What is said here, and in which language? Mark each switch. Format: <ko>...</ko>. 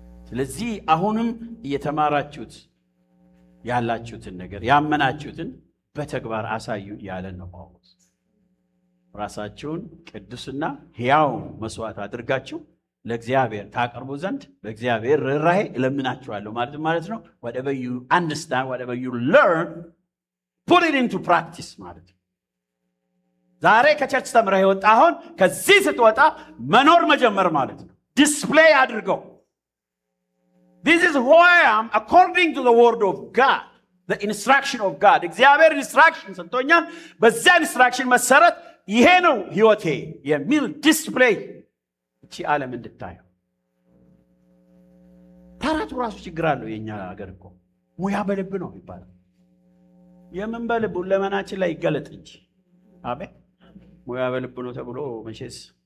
<am>ስለዚህ አሁንም እየተማራችሁት ያላችሁትን ነገር ያመናችሁትን በተግባር አሳዩ ያለን ነው ጳውሎስ። ራሳችሁን ቅዱስና ሕያው መስዋዕት አድርጋችሁ ለእግዚአብሔር ታቀርቡ ዘንድ በእግዚአብሔር ርኅራኄ እለምናችኋለሁ ማለት ነው።</am> <en>whatever you understand, whatever you learn, put it into practice</en> <am>ማለት ነው። ዛሬ ከቸርች ተምረህ የወጣ አሁን ከዚህ ስትወጣ መኖር መጀመር ማለት ነው። ዲስፕሌይ አድርገው።</am> <en>This is who I am according to the word of God, the instruction of God.</en> <am>እግዚአብሔር ኢንስትራክሽን ሰጥቶኛል። በዛ ኢንስትራክሽን መሰረት ይሄ ነው ህይወቴ የሚል ዲስፕሌይ እቺ ዓለም እንድታየው። ታራቱ ራሱ ችግር አለው። የኛ ሀገር እኮ ሙያ በልብ ነው ይባላል። የምን በልብ ለመናችን ላይ ይገለጥ እንጂ አሜን። ሙያ በልብ ነው ተብሎ መቼስ</am>